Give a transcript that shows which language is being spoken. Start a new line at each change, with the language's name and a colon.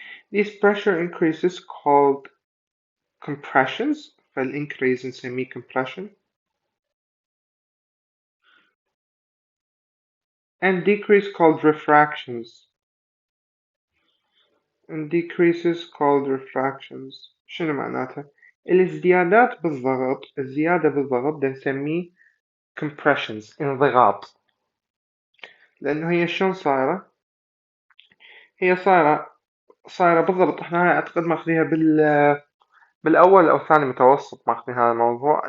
English: These pressure increases called compressions.
Arabic: فالincrease نسميه compression.
English: And decrease called refractions. And decreases called refractions.
Arabic: شنو معناتها؟ الازديادات بالضغط، الزيادة بالضغط ده نسميه compressions، انضغاط. لأنه هي شلون صايرة؟ هي صايرة بالضبط. احنا هاي أعتقد ماخذيها بالأول أو ثاني متوسط، ماخذين هذا الموضوع.